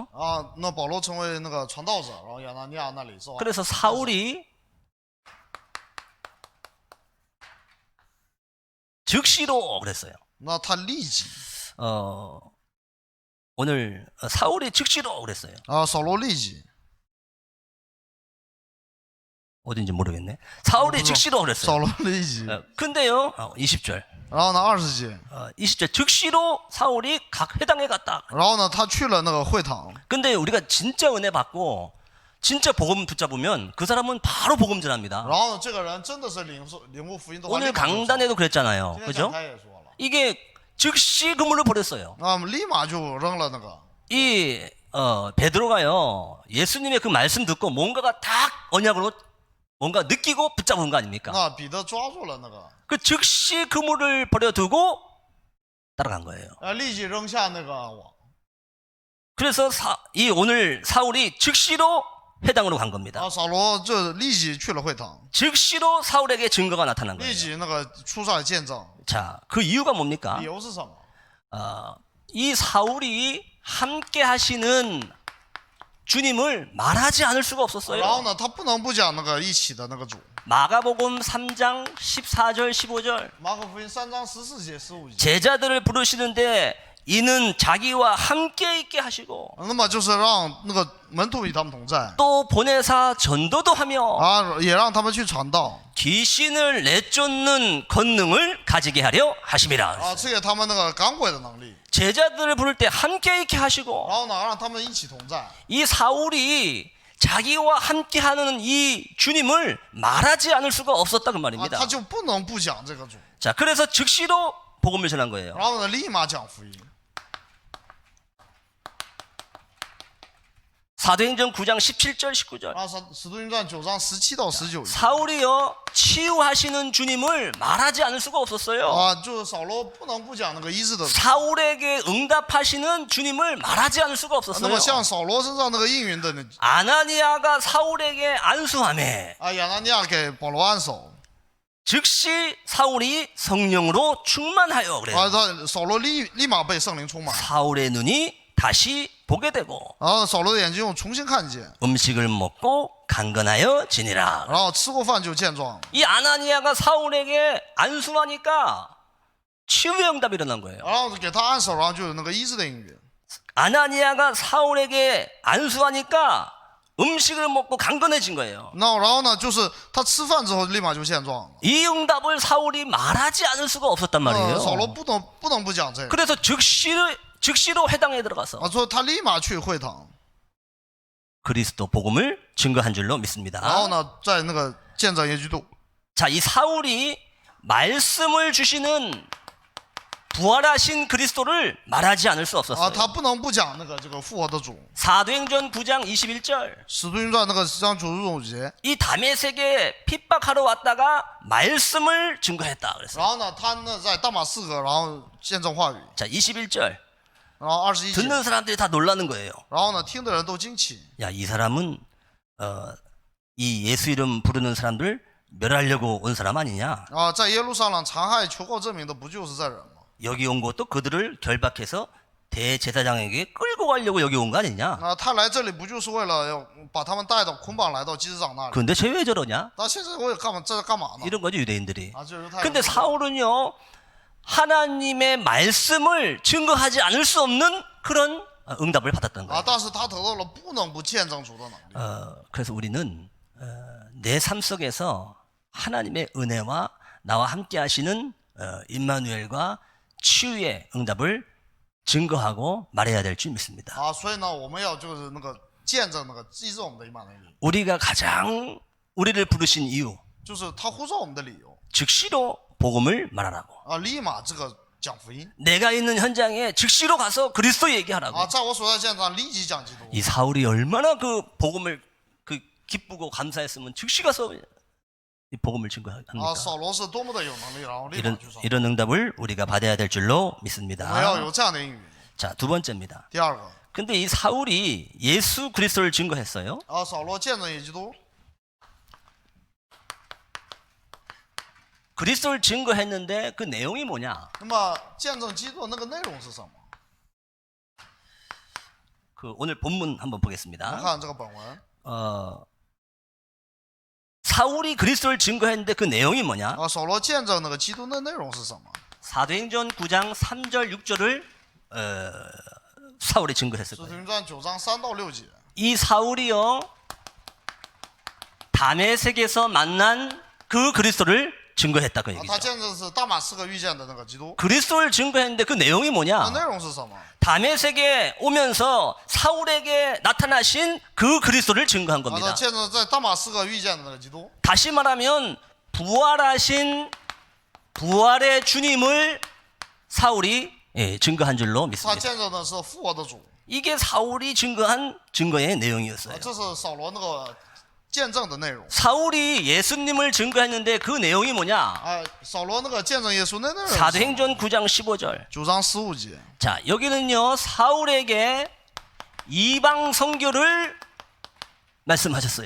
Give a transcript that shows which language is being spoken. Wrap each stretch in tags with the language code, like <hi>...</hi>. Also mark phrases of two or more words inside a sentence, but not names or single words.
<zh>啊，那保罗成为那个传道者，然后亚拿尼亚那里是吧？</zh> <ko>그래서 사울이 즉시로 그랬어요.</ko> <zh>那他立即</zh> <ko>오늘 사울이 즉시로 그랬어요.</ko> <zh>啊，扫罗立即，</zh> <ko>어딘지 모르겠네. 사울이 즉시로</ko> <zh>扫</zh> <ko>그랬어요.</ko> <zh>罗立即。</zh> <ko>근데요, 20절.</ko> <zh>然后呢，20节，</zh> <ko>20절 즉시로 사울이 각 회당에 갔다.</ko> <zh>然后呢，他去了那个会堂。</zh> <ko>근데 우리가 진짜 은혜 받고 진짜 복음 붙잡으면 그 사람은 바로 복음 전합니다.</ko> <zh>然后呢，这个人真的是领悟福音的话，</zh> <ko>오늘</ko> <zh>立马就走</zh> <ko>강단에도 그랬잖아요.</ko> <zh>今天</zh> <ko>그죠?</ko> <zh>讲台也说了，</zh> <ko>이게 즉시 그물을 버렸어요.</ko> <zh>啊，立马就扔了那个。</zh> <ko>이 베드로가요. 예수님의 그 말씀 듣고 뭔가가 딱 언약으로 뭔가 느끼고 붙잡은 거 아닙니까?</ko> <zh>那彼得抓住了那个，</zh> <ko>그 즉시 그물을 버려두고 따라간 거예요.</ko> <zh>立即扔下那个网。</zh> <ko>그래서 이 오늘 사울이 즉시로 회당으로 간 겁니다.</ko> <zh>啊，扫罗就立即去了会堂，</zh> <ko>즉시로 사울에게 증거가 나타난</ko> <zh>立</zh> <ko>거예요.</ko> <zh>即那个出上来见证。</zh> <ko>자, 그 이유가 뭡니까?</ko> <zh>理由是什么？</zh> <ko>이 사울이 함께 하시는 주님을 말하지 않을 수가</ko> <zh>然后</zh> <ko>없었어요.</ko> <zh>呢，他不能不讲那个一起的那个主。</zh> <ko>마가복음 3장 14절 15절</ko> <zh>马可福音3章14节、15节。</zh> <ko>제자들을 부르시는데 이는 자기와 함께 있게 하시고</ko> <zh>那么就是让那个门徒与他们同在</zh> <ko>또 보내사 전도도 하며</ko> <zh>啊，也让他们去传道</zh> <ko>귀신을 내쫓는 권능을 가지게 하려 하심이라.</ko> <zh>啊，赐给他们那个赶鬼的能力，</zh> <ko>제자들을 부를 때 함께 있게</ko> <zh>然</zh> <ko>하시고</ko> <zh>后呢，让他们一起同在。</zh> <ko>이 사울이 자기와 함께하는 이 주님을 말하지 않을 수가 없었다 그 啊， 말입니다.</ko> <zh>他就不能不讲这个主，</zh> <ko>자, 그래서 즉시로 복음을 전한 거예요.</ko> <zh>然后呢，立马讲福音。</zh> <ko>사도행전 9장 17절 19절</ko> <zh>啊，使徒行传9章17到19节</zh> <ko>사울이요 치유하시는 주님을 말하지 않을 수가 없었어요.</ko> <zh>啊，就是扫罗不能不讲那个医治的主。</zh> <ko>사울에게 응답하시는 주님을 말하지 않을 수가</ko> <zh>那</zh> <ko>없었어요.</ko> <zh>么像扫罗身上那个应允的那</zh> <ko>아나니아가 사울에게 안수하매</ko> <zh>啊，亚拿尼亚给保罗按手，</zh> <ko>즉시 사울이 성령으로 충만하여 그래요.</ko> <zh>啊，他扫罗立马被圣灵充满，</zh> <ko>사울의 눈이 다시 보게 되고</ko> <zh>然后扫罗的眼睛又重新看见，</zh> <ko>음식을 먹고 강건하여 지니라.</ko> <zh>然后吃过饭就健壮。</zh> <ko>이 아나니아가 사울에게 안수하니까 치유의 응답이 일어난 거예요.</ko> <zh>然后给他按手，然后就有那个医治的应允。</zh> <ko>아나니아가 사울에게 안수하니까 음식을 먹고 강건해진 거예요.</ko> <zh>然后呢，就是他吃饭之后立马就健壮了。</zh> <ko>이 응답을 사울이 말하지 않을 수가 없었단 말이에요.</ko> <zh>扫罗不能不讲这个，</zh> <ko>그래서 즉시로 회당에 들어가서</ko> <zh>啊，所以他立马去会堂，</zh> <ko>그리스도 복음을 증거한 줄로</ko> <zh>然后</zh> <ko>믿습니다.</ko> <zh>呢，在那个见证耶基督。</zh> <ko>자, 이 사울이 말씀을 주시는 부활하신 그리스도를 말하지 않을 수 啊， 없었어요.</ko> <zh>他不能不讲那个这个复活的主。</zh> <ko>사도행전 9장 21절</ko> <zh>使徒行传那个10章95节，</zh> <ko>이 다메섹에 핍박하러 왔다가 말씀을 증거했다 그랬어요.</ko> <zh>然后呢，他呢在大马士革，然后见证话语，</zh> <ko>자, 21절</ko> <zh>然后21节，</zh> <ko>듣는 사람들이 다 놀라는 거예요.</ko> <zh>然后呢，听的人都惊奇。</zh> <ko>야, 이 사람은 이 예수 이름 부르는 사람들 멸하려고 온 사람 아니냐?</ko> <zh>啊，在耶路撒冷残害求告证明的不就是这人吗？</zh> <ko>여기 온 것도 그들을 결박해서 대제사장에게 끌고 가려고 여기 온 거 아니냐?</ko> <zh>那他来这里不就是为了要把他们带到捆绑来到祭司长那里？</zh> <ko>그런데 쟤 왜 저러냐?</ko> <zh>那现在我也这在干嘛呢？</zh> <ko>이런 거죠, 유대인들이.</ko> <zh>啊，就是他。</zh> <ko>근데 사울은요, 하나님의 말씀을 증거하지 않을 수 없는 그런 응답을 받았던 啊， 거예요.</ko> <zh>但是他得到了不能不见证主的能力。</zh> <ko>그래서 우리는 내 삶 속에서 하나님의 은혜와 나와 함께 하시는 임마누엘과 치유의 응답을 증거하고 말해야 될 줄 믿습니다.</ko> <zh>啊，所以呢，我们要就是那个见证那个医治我们的以马内利，</zh> <ko>우리가 가장 우리를 부르신 이유,</ko> <zh>就是他呼召我们的理由</zh> <ko>즉시로 복음을 말하라고.</ko> <zh>啊，立马这个讲福音</zh> <ko>내가 있는 현장에 즉시로 가서 그리스도 얘기하라고.</ko> <zh>啊，在我所在现场立即讲基督。</zh> <ko>이 사울이 얼마나 그 복음을 기쁘고 감사했으면 즉시 가서 이 복음을 啊， 증거합니까?</ko> <zh>扫罗是多么的有能力，然后立马</zh> <ko>이런</ko> <zh>去传。</zh> <ko>이런 응답을 우리가 받아야 될 줄로</ko> <zh>我们要</zh> <ko>믿습니다.</ko> <zh>有这样的应允。</zh> <ko>자, 두 번째입니다.</ko> <zh>第二个</zh> <ko>근데 이 사울이 예수 그리스도를 증거했어요.</ko> <zh>啊，扫罗见证耶基督，</zh> <ko>그리스도를 증거했는데 그 내용이 뭐냐?</ko> <zh>那么见证基督的那个内容是什么？</zh> <ko>그 오늘 본문 한번</ko> <zh>我们</zh> <ko>보겠습니다.</ko> <zh>看这个本文</zh> <ko>사울이 그리스도를 증거했는데 그 내용이 뭐냐?</ko> <zh>啊，扫罗见证那个基督的内容是什么？</zh> <ko>사도행전 9장 3절 6절을 사울이</ko> <zh>使</zh> <ko>증거했을</ko> <zh>徒</zh> <ko>거예요.</ko> <zh>行传9章3到6节。</zh> <ko>이 사울이요 다메섹에서 만난 그 그리스도를 증거했다 그</ko> <zh>啊，他</zh> <ko>얘기죠.</ko> <zh>见证是大马士革遇见的那个基督，</zh> <ko>그리스도를 증거했는데 그 내용이</ko> <zh>那</zh> <ko>뭐냐?</ko> <zh>内容是什么？</zh> <ko>다메섹에 오면서 사울에게 나타나신 그 그리스도를 증거한</ko> <zh>啊，他</zh> <ko>겁니다.</ko> <zh>见证在大马士革遇见的那个基督。</zh> <ko>다시 말하면 부활하신 부활의 주님을 사울이 증거한 줄로</ko> <zh>他</zh> <ko>믿습니다.</ko> <zh>见证的是复活的主，</zh> <ko>이게 사울이 증거한 증거의 啊， 내용이었어요.</ko> <zh>这是扫罗那个见证的内容。</zh> <ko>사울이 예수님을 증거했는데 그 내용이 뭐냐?</ko> <zh>啊，扫罗那个见证耶稣那内容是什么，</zh> <ko>사도행전 9장 15절.</ko> <zh>9 章15节。</zh> <ko>자, 여기는요 사울에게 이방 선교를 말씀하셨어요.</ko>